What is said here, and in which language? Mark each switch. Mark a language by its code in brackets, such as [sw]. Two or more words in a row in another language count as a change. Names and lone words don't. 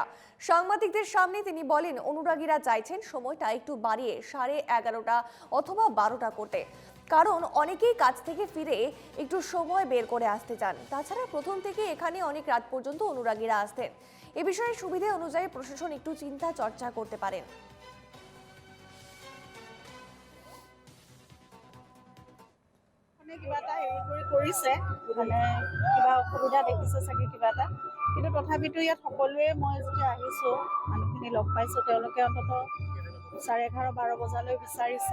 [bn] সাংবাদিকদের সামনে তিনি বলেন, অনুরাগীরা চাইছেন সময়টা একটু বাড়িয়ে 11:30 অথবা 12টা করতে, কারণ অনেকেই কাজ থেকে ফিরে একটু সময় বের করে আসতে চান। তাছাড়া প্রথম থেকে এখানে অনেক রাত পর্যন্ত অনুরাগীরা আসতেন। এ বিষয়ে সুবিধা অনুযায়ী প্রশাসন একটু চিন্তা চর্চা করতে পারেন। [as] কিবা এটা হেৰি কৰিছে মানে কিবা অসুবিধা দেখিছে চাগে কিবা এটা, কিন্তু তথাপিতো ইয়াত সকলোৱে মই যেতিয়া আহিছোঁ মানুহখিনি লগ পাইছোঁ, তেওঁলোকে অন্ততঃ 11:30-12 বজালৈ বিচাৰিছে।